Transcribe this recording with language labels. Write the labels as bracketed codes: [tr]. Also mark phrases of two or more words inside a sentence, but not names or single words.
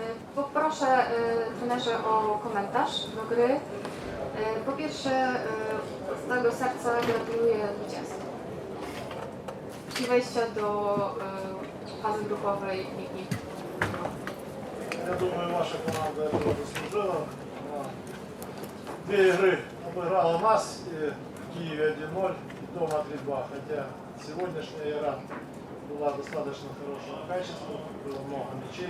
[pl] Poproszę trenerze o komentarz do gry. Po pierwsze, z całego serca gratuluję zwycięstwa i wejścia do fazy grupowej ligi. [ru] Я думаю, ваша команда этого заслужила. Две игры обыграла нас и в Киеве 1-0 и дома 3-2. Хотя сегодняшняя игра была достаточно хорошего качества, было много мячей.